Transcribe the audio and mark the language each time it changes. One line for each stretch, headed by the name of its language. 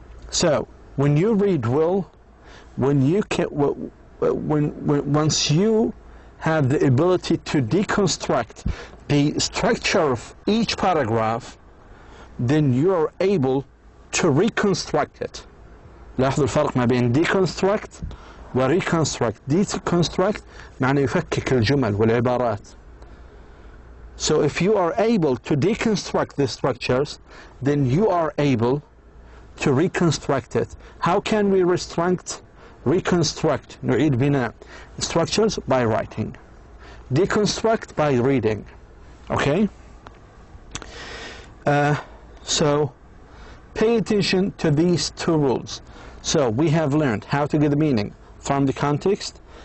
English: So, when you read well, once you have the ability to deconstruct the structure of each paragraph, then you are able to reconstruct it.
Arabic: لاحظوا الفرق ما بين deconstruct و reconstruct. deconstruct معنى يفكك الجمل والعبارات.
English: So if you are able to deconstruct the structures, then you are able to reconstruct it. How can we reconstruct
Arabic: نعيد بناء
English: structures? By writing. Deconstruct by reading. Okay? So pay attention to these two rules. So we have learned how to get the meaning from the context,